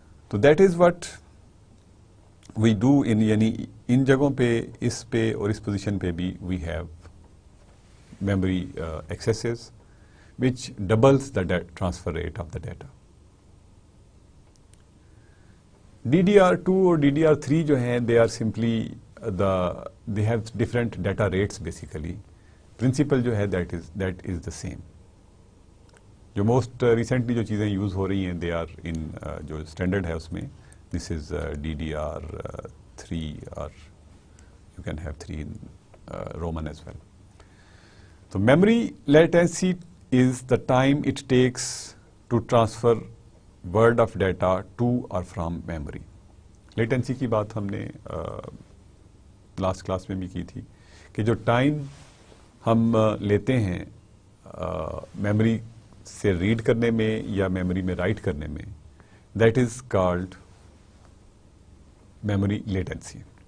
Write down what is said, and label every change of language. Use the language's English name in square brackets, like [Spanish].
[English] تو that is what we do [Urdu] یعنی ان جگہوں پہ اس پہ اور اس پوزیشن پہ [English] بھی we have memory accesses which doubles the transfer rate of the data. DDR2 [Urdu] اور [English] DDR3 [Urdu] جو ہیں [English] they are simply they have different data rates basically. Principle [Urdu] جو ہے [English] that is the same. [Urdu] جو most recently جو چیزیں یوز ہو رہی ہیں [English] they are in [Urdu] جو standard ہے اس میں [English] this is DDR3 or you can have 3 in Roman as well. So memory latency is the time it takes to transfer word of data to or from memory. [Urdu] Latency کی بات ہم نے last class میں بھی کی تھی کہ جو ٹائم ہم لیتے ہیں میموری سے ریڈ کرنے میں یا میموری میں رائٹ کرنے میں [English] That is called memory latency.